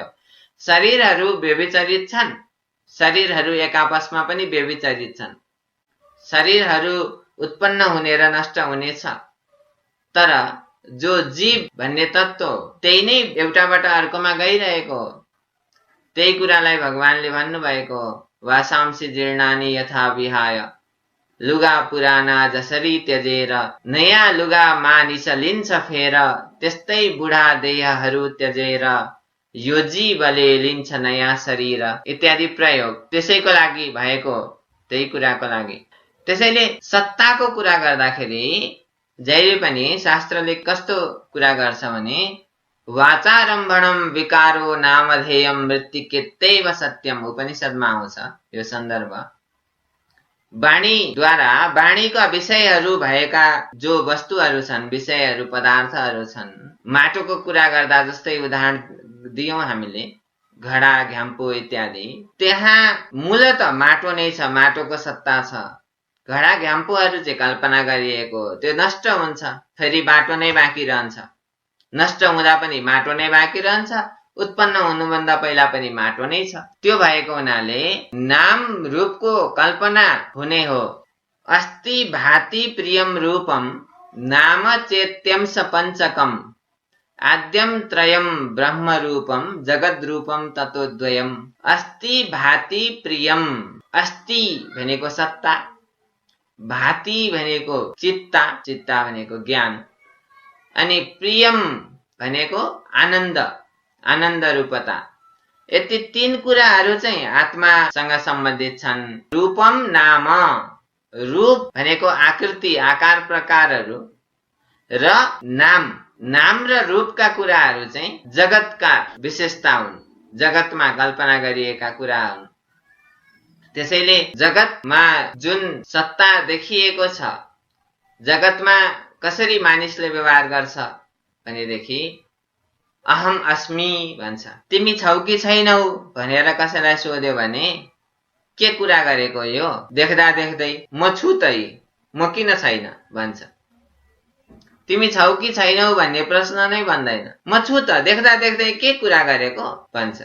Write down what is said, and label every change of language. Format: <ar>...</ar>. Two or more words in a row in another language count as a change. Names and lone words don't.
<ne>शरीरहरू व्यभिचरित छन्, शरीरहरू एक आपसमा पनि व्यभिचरित छन्। शरीरहरू उत्पन्न हुने र नष्ट हुने छ। तर जो जीव भन्ने तत्त्व त्यही नै एउटाबाट अर्कोमा गइरहेको हो। त्यही कुरालाई भगवानले भन्नुभएको हो,</ne> <sa>वासांसि जीर्णानि यथा विहाय</sa> <ne>लुगा पुराना जसरी त्यजेर, नयाँ लुगा मानिस लिन्छ फेर, त्यस्तै बुढा देहहरू त्यजेर, यो जीवले लिन्छ नयाँ शरीर इत्यादि प्रयोग त्यसैको लागि भएको, त्यही कुराको लागि। त्यसैले सत्ताको कुरा गर्दाखेरि जहिले पनि शास्त्रले कस्तो कुरा गर्छ भने</ne> <sa>वाचारम्भणम विकारो नामधेयम मृत्तिकेत्यैव सत्यम</sa> <ne>उपनिषदमा आउँछ यो सन्दर्भ। वाणीद्वारा वाणीका विषयहरू भएका जो वस्तुहरू छन्, विषयहरू पदार्थहरू छन्, माटोको कुरा गर्दा जस्तै उदाहरण दियौं हामीले, घडा घ्याम्पो इत्यादि, त्यहाँ मूलत माटो नै छ, माटोको सत्ता छ। घडा घ्याम्पोहरू चाहिँ कल्पना गरिएको, त्यो नष्ट हुन्छ, फेरि माटो नै बाँकी रहन्छ। नष्ट हुँदा पनि माटो नै बाँकी रहन्छ, उत्पन्न हुनुभन्दा पहिला पनि माटो नै छ। त्यो भएको हुनाले नाम रूपको कल्पना हुने हो।</ne> <sa>अस्ति भाति प्रियम रूपम नाम चेत्यम स पञ्चकम आद्यम त्रयम ब्रह्म रूपम जगद रूपम ततोद्वयम। अस्ति भाति प्रियम,</sa> <ne>अस्ति भनेको सत्ता, भाति भनेको चित्ता, चित्ता भनेको ज्ञान, अनि प्रियम भनेको आनन्द, आनन्द रूपता। यति तीन कुराहरू चाहिँ आत्मासँग सम्बन्धित छन्।</ne> <sa>रूपम नाम,</sa> <ne>रूप भनेको आकृति आकार प्रकारहरू, र नाम, नाम र रूपका कुराहरू चाहिँ जगतका विशेषता हुन्, जगतमा कल्पना गरिएका कुरा हुन्। त्यसैले जगतमा जुन सत्ता देखिएको छ, जगतमा कसरी मानिसले व्यवहार गर्छ भनेदेखि</ne> <sa>अहम अस्मि</sa> <ne>भन्छ। तिमी छौ कि छैनौ भनेर कसैलाई सोध्यो भने के कुरा गरेको यो, देख्दा देख्दै म छु त, म किन छैन भन्छ। तिमी छौ कि छैनौ भन्ने प्रश्न नै भन्दैन, म छु त, देख्दा देख्दै के कुरा गरेको भन्छ।</ne>